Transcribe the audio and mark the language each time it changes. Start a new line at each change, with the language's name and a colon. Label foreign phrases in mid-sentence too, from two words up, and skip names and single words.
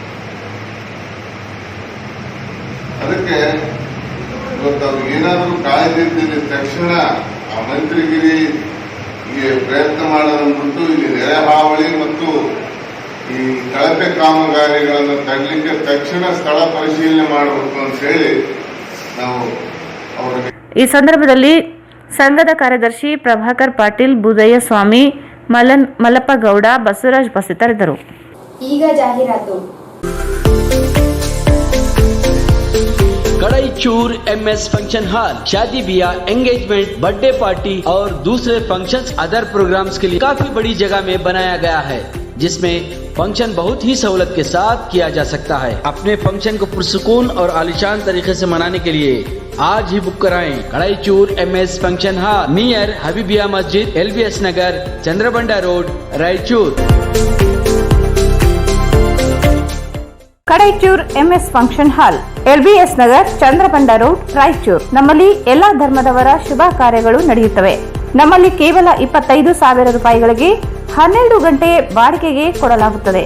Kannada: ಅದಕ್ಕೆ ಇವತ್ತು ಅವ್ರಿಗೆ ಏನಾದರೂ ಕಾಯ್ದಿದ್ದೀನಿ ತಕ್ಷಣ ಆ ಮಂತ್ರಿಗಿರಿ ಪ್ರಯತ್ನ ಮಾಡೋದನ್ಬಿಟ್ಟು ಇಲ್ಲಿ ನೆರೆ ಹಾವಳಿ ಮತ್ತು ಈ ಕಳಪೆ ಕಾಮಗಾರಿಗಳನ್ನು ತರಲಿಕ್ಕೆ ತಕ್ಷಣ ಸ್ಥಳ ಪರಿಶೀಲನೆ ಮಾಡಬೇಕು ಅಂತ ಹೇಳಿ ನಾವು ಅವರಿಗೆ. ಈ ಸಂದರ್ಭದಲ್ಲಿ ಸಂಘದ ಕಾರ್ಯದರ್ಶಿ ಪ್ರಭಾಕರ್ ಪಾಟೀಲ್, ಬುದಯ್ಯ ಸ್ವಾಮಿ, ಮಲ್ಲಪ್ಪಗೌಡ, ಬಸವರಾಜ್ ಉಪಸ್ಥಿತರಿದ್ದರು. ಈಗ ಜಾಹೀರಾತು.
Hindi: कड़ाईचूर
English: MS function hall
Hindi: शादी ब्याह, एंगेजमेंट,
English: birthday party
Hindi: और दूसरे फंक्शंस,
English: other programs
Hindi: के लिए काफी बड़ी जगह में बनाया गया है, जिसमें फंक्शन बहुत ही सहूलत के साथ किया जा सकता है। अपने फंक्शन को पुरसुकून और आलीशान तरीके से मनाने के लिए आज ही बुक कराएं। कड़ाईचूर
English: MS function hall near
Hindi: हबीबिया मस्जिद, LBS नगर, चंद्रबंडा रोड, रायचूर।
Kannada: ಕಡೈಚೂರ್
English: MS function hall, LBS Nagar, Chandrabanda Road,
Kannada: ರಾಯಚೂರು. ನಮ್ಮಲ್ಲಿ ಎಲ್ಲಾ ಧರ್ಮದವರ ಶುಭ ಕಾರ್ಯಗಳು ನಡೆಯುತ್ತವೆ. ನಮ್ಮಲ್ಲಿ ಕೇವಲ 25,000 ರೂಪಾಯಿಗಳಿಗೆ 12 ಗಂಟೆ ಬಾಡಿಗೆಗೆ ಕೊಡಲಾಗುತ್ತದೆ.